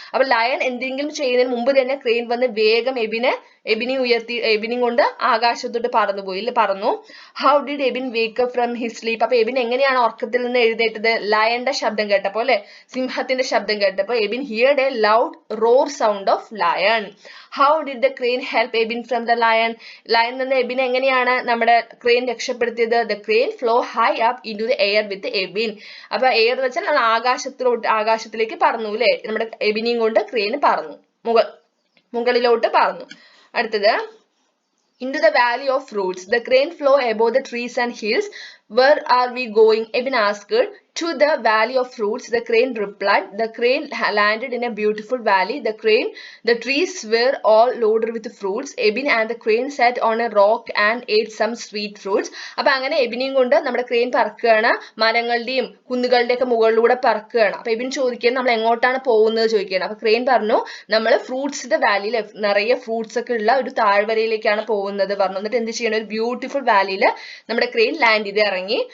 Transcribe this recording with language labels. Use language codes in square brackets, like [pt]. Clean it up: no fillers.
[ml] അപ്പൊ ലയൺ എന്തെങ്കിലും ചെയ്യുന്നതിന് മുമ്പ് തന്നെ ക്രെയിൻ വന്ന് വേഗം എബിനെ കൊണ്ട് ആകാശത്തോട്ട് പറന്നു. [en] How did Ebin wake up from his sleep. [ml] അപ്പൊ എബിൻ എങ്ങനെയാണ് ഉറക്കത്തിൽ നിന്ന് എഴുന്നേറ്റത്? ലയന്റെ ശബ്ദം കേട്ടപ്പോ അല്ലെ, സിംഹത്തിന്റെ ശബ്ദം കേട്ടപ്പോ. [en] Ebin heard a loud roar sound of lion. How did the crane help Ebin from the lion? [ml] Lion നിന്ന് എബിൻ എങ്ങനെയാണ് നമ്മുടെ ക്രെയിൻ രക്ഷപ്പെടുത്തിയത്? [en] The crane flew high up into the air with Ebin. [ml] അപ്പൊ എയർ എന്ന് വെച്ചാൽ ആകാശത്തിലേക്ക് പറന്നു അല്ലെ. നമ്മുടെ എബിനെയും കൊണ്ട് ക്രെയിൻ പറന്നു, മുകളിലോട്ട് പറന്നു. [en] അടുത്തത് into the valley of fruits. The crane flew above the trees and hills. Where are we going? Ebin asked. To the valley of fruits, the crane replied. The crane landed in a beautiful valley. The trees were all loaded with fruits. Ebin and the crane sat on a rock and ate some sweet fruits. [ml] അപ്പൊ അങ്ങനെ എബിനെയും കൊണ്ട് നമ്മുടെ crane പറക്കുകയാണ്, മരങ്ങളുടെയും കുന്നുകളുടെ ഒക്കെ മുകളിലൂടെ പറക്കുകയാണ്. അപ്പൊ എബിൻ ചോദിക്കുകയാണ് നമ്മൾ എങ്ങോട്ടാണ് പോകുന്നത് ചോദിക്കുകയാണ്. അപ്പൊ ക്രെയിൻ പറഞ്ഞു നമ്മൾ ഫ്രൂട്ട്സിന്റെ വാലിയിൽ നിറയെ ഫ്രൂട്ട്സ് ഒക്കെ ഉള്ള ഒരു താഴ്വരയിലേക്കാണ് പോകുന്നത് പറഞ്ഞു. എന്നിട്ട് എന്ത് ചെയ്യണം, ഒരു ബ്യൂട്ടിഫുൾ വാലിയിൽ നമ്മുടെ ക്രെയിൻ ലാൻഡ് ചെയ്ത് ഇറങ്ങി.